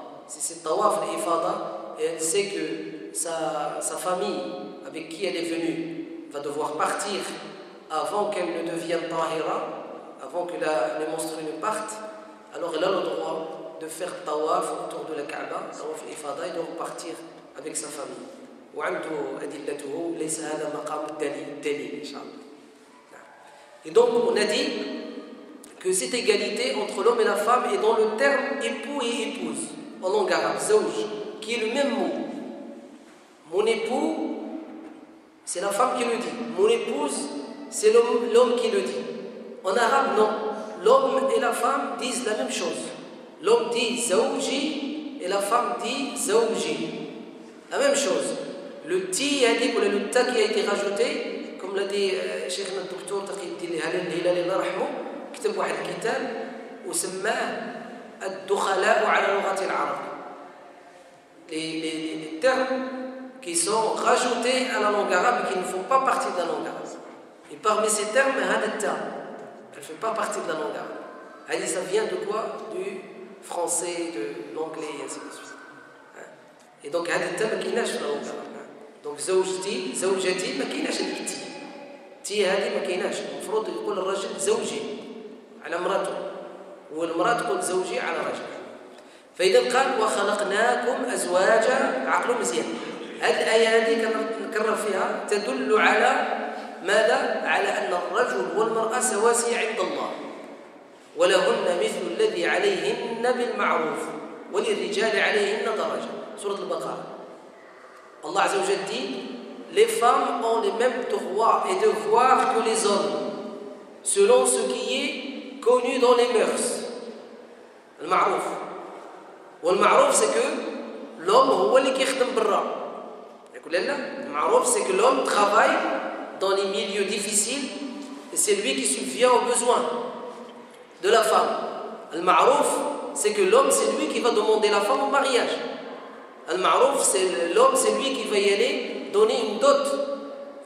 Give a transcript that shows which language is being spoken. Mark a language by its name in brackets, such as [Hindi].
[French] Si c'est tawaf de l'ifada, et elle sait que sa famille avec qui elle est venue va devoir partir avant qu'elle ne devienne tahira, avant que les menstrues ne partent, alors elle a le droit de faire tawaf autour de la Kaaba, tawaf l'ifada, et de repartir avec sa famille. [Arabic] وعنده أدلته ليس هذا مقام الدليل إن شاء الله. [French] Et donc on a dit que cette égalité entre l'homme et la femme est dans le terme époux et épouse en langue arabe, zawj, qui est le même mot. Mon époux, c'est la femme qui le dit. Mon épouse, c'est l'homme qui le dit. En arabe, non. L'homme et la femme disent la même chose. L'homme dit zawji et la femme dit zawji. La même chose. Le ti ou le ta qui a été rajouté, comme l'a dit Cheikh Dr Taqi Hilali Allah rahmou, [Arabic] كتب واحد الكتاب وسماه الدخلاء على لغة العرب. [French] Les termes qui sont rajoutés à la langue arabe et qui ne font pas partie de la langue arabe. Et parmi ces termes, [Arabic] هذا التا, [French] elle ne fait pas partie de la langue arabe. [Arabic] هذه [French] ça vient de quoi? Du français, de l'anglais et ainsi de suite. Et donc [Arabic] هذا التا ما كايناش في [French] la langue arabe. Donc [Arabic] زوجتي زوجتي ما كايناش التي تي هذه ما كايناش. المفروض يقول الرجل زوجي على مراته والمراه تقول زوجي على رجل. فاذا قال وخلقناكم ازواجا، عقلوا مزيان. هذه الايه هذه كنكرر فيها تدل على ماذا؟ على ان الرجل والمراه سواسية عند الله، ولهن مثل الذي عليهن بالمعروف وللرجال عليهن درجة. سورة البقرة. [French] Allah Azza wa Jalla dit les femmes ont les mêmes droits et devoirs que les hommes selon ce qui est connu dans les mœurs. [Arabic] المعروف. والمعروف [French] c'est que l'homme [Arabic] هو اللي كيخدم برا. يقول لا المعروف [French] c'est que l'homme travaille dans les milieux difficiles et c'est lui qui subvient aux besoins de la femme. Al-Ma'rouf, c'est que l'homme, c'est lui qui va demander la femme au mariage. Al-Ma'rouf, c'est l'homme, c'est lui qui va y aller donner une dot.